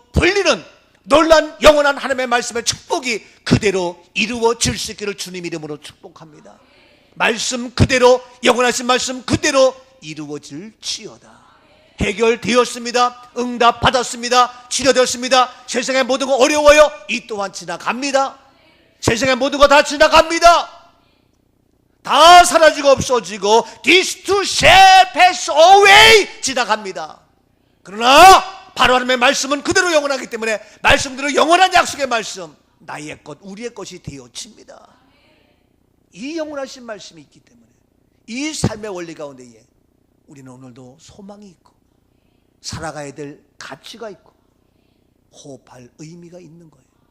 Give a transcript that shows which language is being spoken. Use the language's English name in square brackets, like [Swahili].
[Korean] 풀리는 놀란 영원한 하나님의 말씀의 축복이 그대로 이루어질 수 있기를 주님 이름으로 축복합니다. 말씀 그대로, 영원하신 말씀 그대로 이루어질지어다. 해결되었습니다. 응답 받았습니다. 치료되었습니다. 세상의 모든 거 어려워요. 이 또한 지나갑니다. 세상의 모든 거 다 지나갑니다. 다 사라지고 없어지고 [English] This too shall pass away, [Korean] 지나갑니다. 그러나 바로 하나님의 말씀은 그대로 영원하기 때문에 말씀대로 영원한 약속의 말씀, 나의 것, 우리의 것이 되어집니다. 이 영원하신 말씀이 있기 때문에 이 삶의 원리 가운데에 우리는 오늘도 소망이 있고 살아가야 될 가치가 있고 호흡할 의미가 있는 거예요.